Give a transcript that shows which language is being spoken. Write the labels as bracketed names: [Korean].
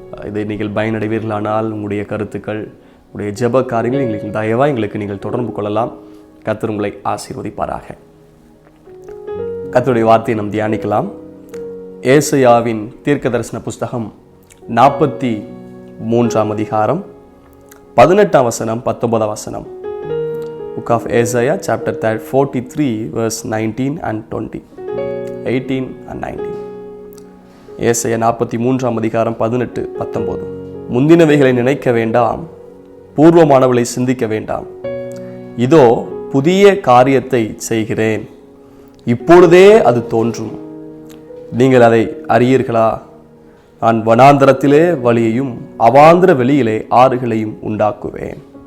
[Tamil] இதை நீங்கள் பயனடைவீர்களானால் உங்களுடைய கருத்துக்கள், உங்களுடைய ஜெப காரியங்கள் எங்களுக்கு தயவாக எங்களுக்கு நீங்கள் தொடர்பு கொள்ளலாம். கர்த்தர் உங்களை ஆசீர்வதிப்பாராக. கர்த்தருடைய வார்த்தையை நாம் தியானிக்கலாம். ஏசாயாவின் தீர்க்க தரிசன புஸ்தகம் 43 அதிகாரம் 18 வசனம் 19 வசனம். [English] Book of Isaiah chapter 43 verse 19 and 20, 18 and 19. [Tamil] ஏசாயா 43 அதிகாரம் 18 19. முந்தினவைகளை நினைக்க வேண்டாம், பூர்வமானவளை சிந்திக்க வேண்டாம். இதோ புதிய காரியத்தை செய்கிறேன், இப்பொழுதே அது தோன்றும், நீங்கள் அதை அறியீர்களா? நான் வனாந்தரத்திலே வழியையும் அவாந்திர வெளியிலே ஆறுகளையும் உண்டாக்குவேன்.